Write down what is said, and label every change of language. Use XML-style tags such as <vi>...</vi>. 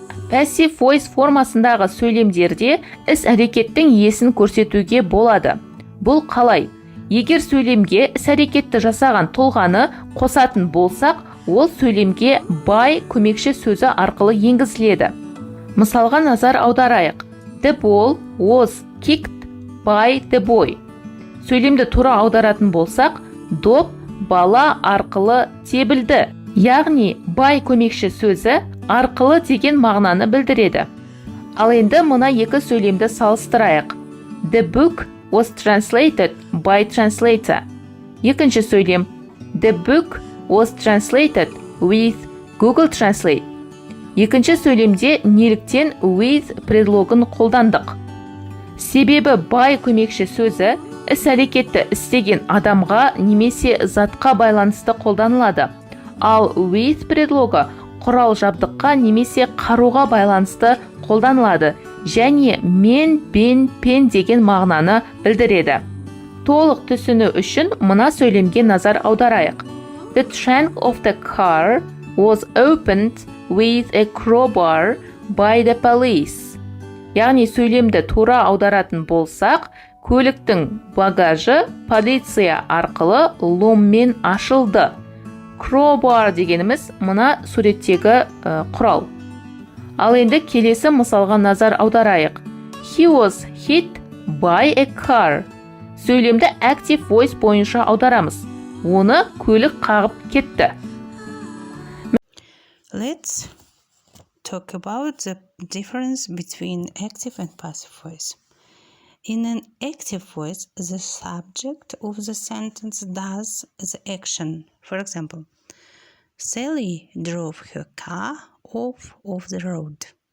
<kk>Passive voice формасындағы сөйлемдерде іс-әрекеттің иесін көрсетуге болады. Бұл қалай? Егер сөйлемге іс-әрекетті жасаған тұлғаны қосатын болсақ, ол сөйлемге by көмекші сөзі арқылы енгізіледі. Мысалға назар аударайық.</kk> <en>The ball was kicked by the boy.</en> <kk>Сөйлемді тура аударатын болсақ, доп бала арқылы тебілді. Яғни by көмекші сөзі арқылы деген мағынаны білдіреді. Ал енді мына екі сөйлемді салыстырайық.</kk> <en>The book was translated by translator.</en> <kk>Екінші сөйлем.</kk> <en>The book was translated with Google Translate.</en> <kk>Екінші сөйлемде неліктен with предлогын қолдандық. Себебі by көмекші сөзі іс-әрекетті істеген адамға немесе затқа байланысты қолданылады. Ал with предлогы құрал жабдыққа немесе қаруға байланысты қолданылады және мен, бен, пен деген мағынаны білдіреді. Толық түсіну үшін мына сөйлемге назар аударайық.</kk> <en>The trunk of the car was opened with a crowbar by the police.</en> <kk>Яғни сөйлемді тура аударатын болсақ, көліктің багажы полиция арқылы ломмен ашылды. Crowbar дегеніміз мына суреттегі құрал. Ал енді келесі мысалға назар аударайық.</kk> <en>He was hit by a car.</en> <kk>Сөйлемді active voice бойынша аударамыз. Оны көлік қағып кетті.</kk> <en>Let's talk about the difference between active and passive voice. In an active voice, the subject of the sentence does the action. For example, Sally drove her car off of the road.</en>